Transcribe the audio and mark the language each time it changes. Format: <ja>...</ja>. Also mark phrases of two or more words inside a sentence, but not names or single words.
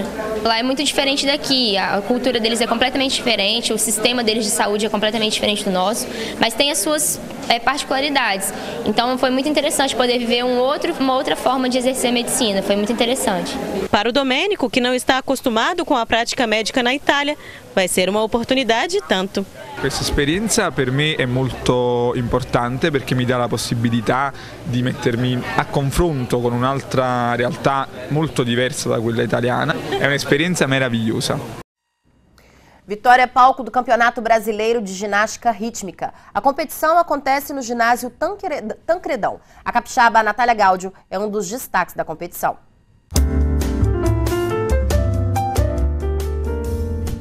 <pt>Lá é muito diferente daqui, a cultura deles é completamente diferente, o sistema deles de saúde é completamente diferente do nosso, mas tem as suas particularidades. Então foi muito interessante poder viver uma outra forma de exercer medicina, foi muito interessante. Para o Domênico, que não está acostumado com a prática médica na Itália, vai ser uma oportunidade tanto.</pt> <it>Questa esperienza per me è molto importante perché mi dà la possibilità di mettermi a confronto con un'altra realtà molto diversa da quella italiana. È un'esperienza meravigliosa.</it> <pt>Vitória é palco do Campeonato Brasileiro de Ginástica Rítmica. A competição acontece no ginásio Tancredão. A capixaba Natália Gáudio é um dos destaques da competição.</pt>